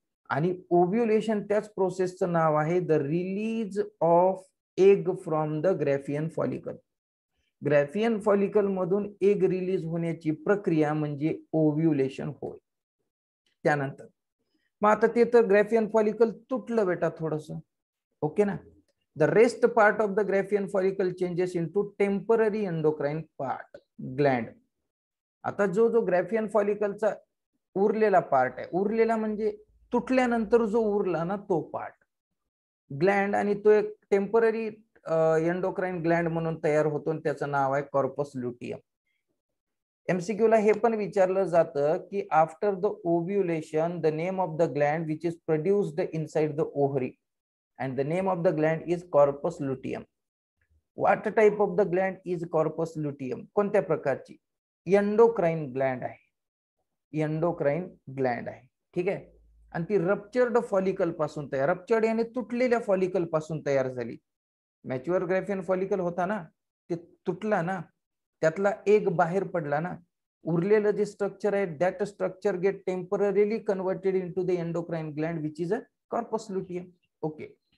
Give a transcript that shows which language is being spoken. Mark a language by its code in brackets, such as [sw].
[mr] आणि ओव्ह्युलेशन त्याच प्रोसेसचं नाव आहे [en] The release of egg from the Graafian follicle. [mr] ग्रॅफियन follicle मधून एग रिलीज होण्याची प्रक्रिया म्हणजे ओव्ह्युलेशन होय. त्यानंतर मग आता ते तर ग्रॅफियन फॉलिकल तुटलं बेटा थोडस, ओके ना. [en] The rest part of the Graafian follicle changes into temporary endocrine part gland. [mr] आता जो जो ग्रॅफियन फॉलिकलचा उरलेला पार्ट आहे, उरलेला म्हणजे तुटल्यानंतर जो उरला ना तो पार्ट ग्लँड, आणि तो एक टेम्पररी एंडोक्राइन ग्लँड म्हणून तयार होतो आणि त्याचं नाव आहे कॉर्पस लुटियम. एमसीक्यू ला हे पण विचारलं जातं की [en] After the ovulation the name of the gland which is produced inside the ovary and the name of the gland is corpus luteum. What type of the gland is corpus luteum? [mr] कोणत्या प्रकारची? Endocrine Gland आहे, endocrine Gland आहे, ठीक आहे. आणि ती ruptured follicle पासून तयार, रप्चर्ड याने तुटलेल्या फॉलिकल पासून तयार झाली. मॅच्युअर ग्रॅफियन फॉलिकल होता ना, ते तुटला ना, त्यातला एक बाहेर पडला ना, उरलेलं जे स्ट्रक्चर आहे [en] That structure get temporarily converted into the endocrine gland which is a corpus luteum. [mr] Okay.